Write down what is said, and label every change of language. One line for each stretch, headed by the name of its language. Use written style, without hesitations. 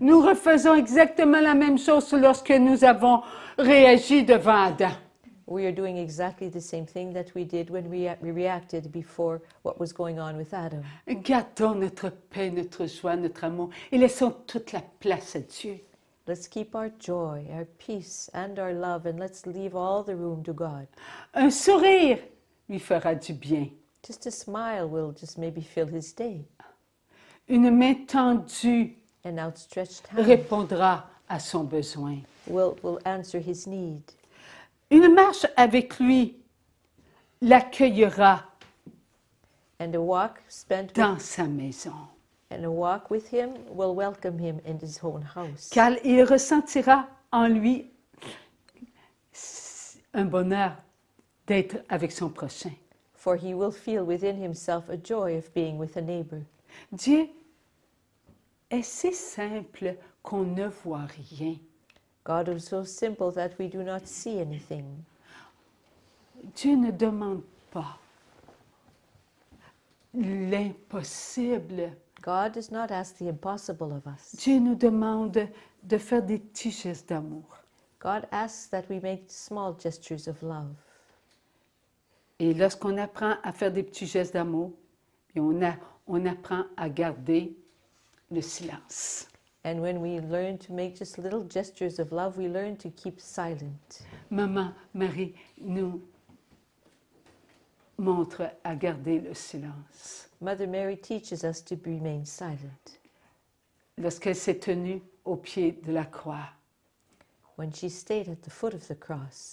French: Nous refaisons exactement la même chose lorsque nous avons réagi devant Adam.
English: We are doing exactly the same thing that we did when we reacted before what was going on with Adam.
French: Gardons notre paix, notre joie, notre amour et laissons toute la place à Dieu.
English: Let's keep our joy, our peace, and our love, and let's leave all the room to God.
French: Un sourire lui fera du bien.
English: Just a smile will just maybe fill his day.
French: Une main tendue
English: An outstretched hand
French: répondra à son besoin.
English: will answer his need.
French: Une marche avec lui l'accueillera
English: And a walk spent with,
French: dans sa maison,
English: and a walk with him will welcome him in his own house.
French: car il ressentira en lui un bonheur d'être avec son prochain.
English: For he will feel within himself a joy of being with a neighbor.
French: Dieu est si simple qu'on ne voit rien.
English: God is so simple that we do not see anything.
French: Dieu ne demande pas l'impossible.
English: God does not ask the impossible of us.
French: Dieu nous demande de faire des petits gestes d'amour.
English: God asks that we make small gestures of love.
French: Et lorsqu'on apprend à faire des petits gestes d'amour, on apprend à garder le silence.
English: And when we learn to make just little gestures of love, we learn to keep silent.
French: Maman Marie nous montre à garder le silence.
English: Mother Mary teaches us to remain silent.
French: Lorsqu'elle s'est tenue au pied de la croix,
English: When she stayed at the foot of the cross,